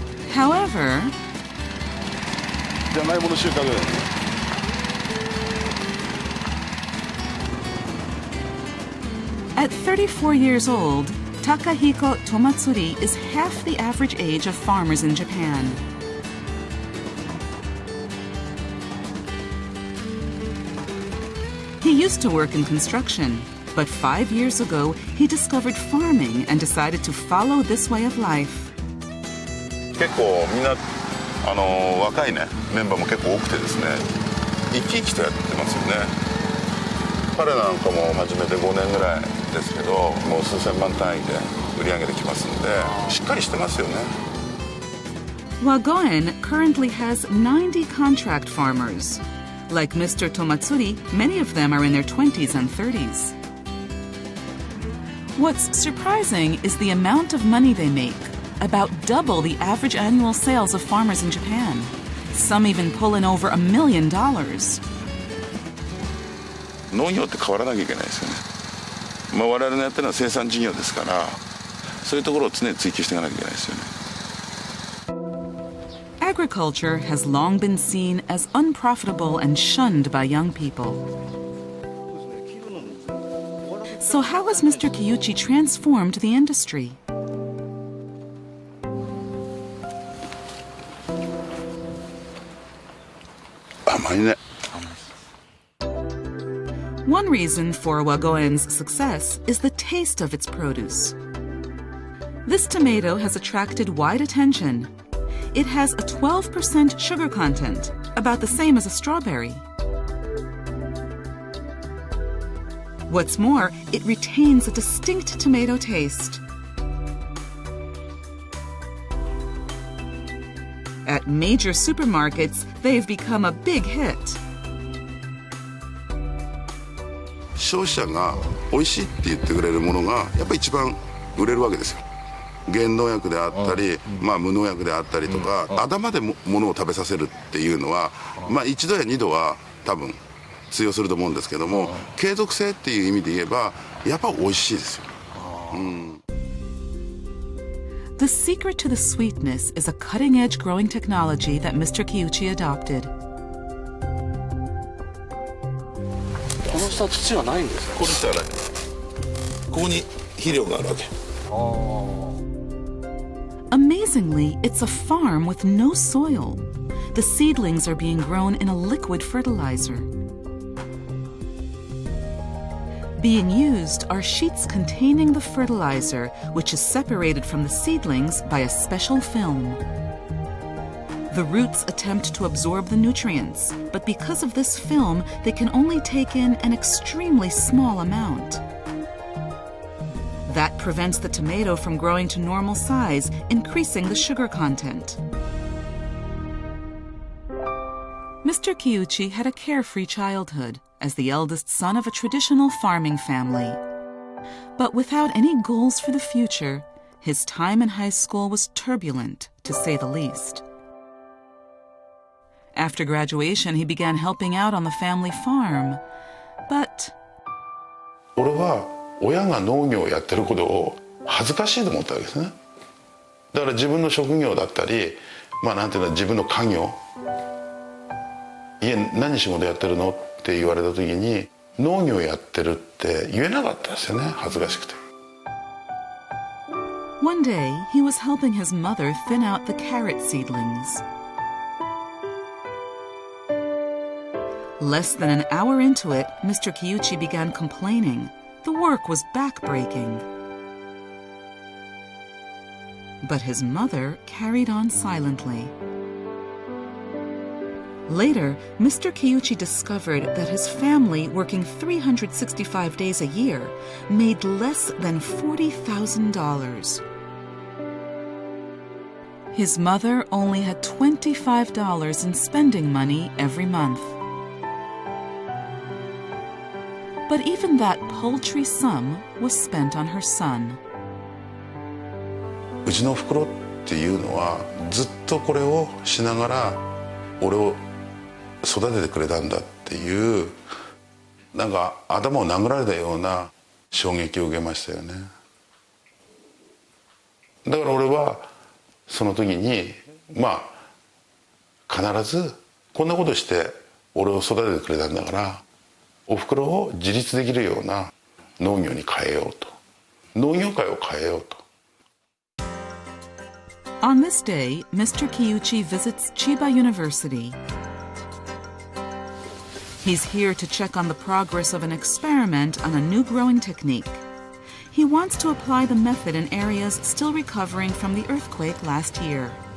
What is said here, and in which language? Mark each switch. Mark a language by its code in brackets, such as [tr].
[en] However, at 34 years old, Takahiko Tomatsuri is half the average age of farmers in Japan. He used to work in construction, but 5 years ago he discovered farming and decided to follow this way of life. [ja] 結構みんな若いねメンバーも結構多くてですね生き生きとやってますよね。彼なんかも始めて5年ぐらいですけどもう数千万単位で売り上げてきますんでしっかりしてますよね。 [en] Wagoen currently has 90 contract farmers. Like Mr. Tomatsuri, many of them are in their 20s and 30s. What's surprising is the amount of money they make, about double the average annual sales of farmers in Japan. Some even pull in over $1 million. [ja] 農業って変わらなきゃいけないですよね。我々のやってるのは生産事業ですから、そういうところを常に追求していかなきゃいけないですよね。 [en] Agriculture has long been seen as unprofitable and shunned by young people. So how has Mr. Kiyuchi transformed the industry? One reason for Wagoen's success is the taste of its produce. This tomato has attracted wide attention. It has a 12% sugar content, about the same as a strawberry. What's more, it retains a distinct tomato taste. At major supermarkets, they've become a big hit. [ja] 消費者が美味しいって言ってくれるものがやっぱり一番売れるわけですよ。原農薬であったり、無農薬であったりとか、頭でものを食べさせるっていうのは、1度や2度は多分通用すると思うんですけども、継続性っていう意味で言えばやっぱ美味しいですよ。 [en] The secret to the sweetness is a cutting-edge growing technology that Mr. Kiyuchi adopted. [ja] この下土はないんですか？この下はない。ここに肥料があるわけ。 [en] Amazingly, it's a farm with no soil. The seedlings are being grown in a liquid fertilizer. Being used are sheets containing the fertilizer, which is separated from the seedlings by a special film. The roots attempt to absorb the nutrients, but because of this film, they can only take in an extremely small amount. That prevents the tomato from growing to normal size, increasing the sugar content. Mr. Kiyuchi had a carefree childhood as the eldest son of a traditional farming family. But without any goals for the future, his time in high school was turbulent, to say the least. After graduation, he began helping out on the family farm. But [ja] 俺は親が農業をやってることを恥ずかしいと思ったわけですね。だから自分の職業だったり、なんていうの、自分の家業、家何仕事やってるのって言われた時に農業やってるって言えなかったですよね、恥ずかしくて。 [en] One day, he was helping his mother thin out the carrot seedlings. Less than an hour into it, Mr. Kiyuchi began complaining. The work was backbreaking. But his mother carried on silently. Later, Mr. Kiyuchi discovered that his family, working 365 days a year, made less than $40,000. His mother only had $25 in spending money every month. But even that paltry sum was spent on her son. [ja] うちのおふくろっっていうのはずっとこれをしながら俺を育ててくれたんだっていう、なんか頭を殴られたような衝撃を受けましたよね。だから俺はその時にまあ必ずこんなことして俺を育ててくれたんだから、おふくろを自立できるような農業に変えようと、農業界を変えようと。 [en] On this day, Mr. Kiyuchi visits Chiba University. He's here to check on the progress of an experiment on a new growing technique. He wants to apply the method in areas still recovering from the earthquake last year.